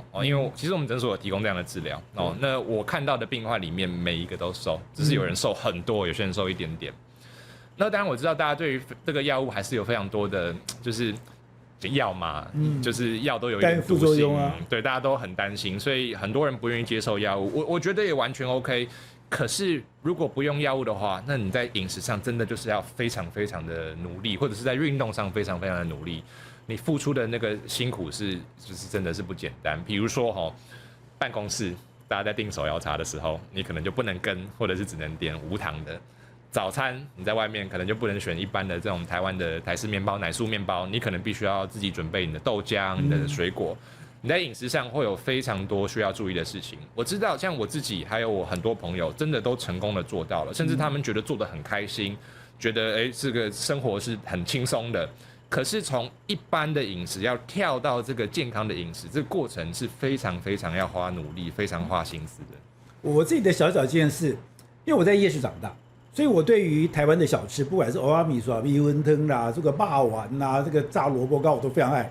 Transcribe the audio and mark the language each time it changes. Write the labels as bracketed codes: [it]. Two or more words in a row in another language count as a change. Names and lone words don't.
[zh] 因為其實我們診所有提供這樣的治療。那我看到的病患裡面每一個都瘦，只是有人瘦很多，有些人瘦一點點。那當然我知道大家對於這個藥物還是有非常多的，就是藥嘛，就是藥都有一點毒性啊，對，大家都很擔心，所以很多人不願意接受藥物。我覺得也完全 OK。可是如果不用藥物的話，那你在飲食上真的就是要非常非常的努力，或者是在運動上非常非常的努力，你付出的那個辛苦就是真的是不簡單。比如說辦公室大家在訂手摇茶的時候，你可能就不能跟，或者是只能點無糖的。早餐你在外面可能就不能選一般的這種台灣的台式麵包、奶素麵包，你可能必須要自己準備你的豆漿、你的水果。你在飲食上會有非常多需要注意的事情。我知道，像我自己還有我很多朋友，真的都成功的做到了，甚至他們覺得做得很開心，覺得這個生活是很輕鬆的。可是從一般的飲食要跳到這個健康的飲食，這個過程是非常非常要花努力、非常花心思的。我自己的小經驗是，因為我在夜市長大。所以我對於台灣的小吃，不管是蚵仔米線、米粉湯啦、這個肉圓啦、這個炸蘿蔔糕，我都非常愛。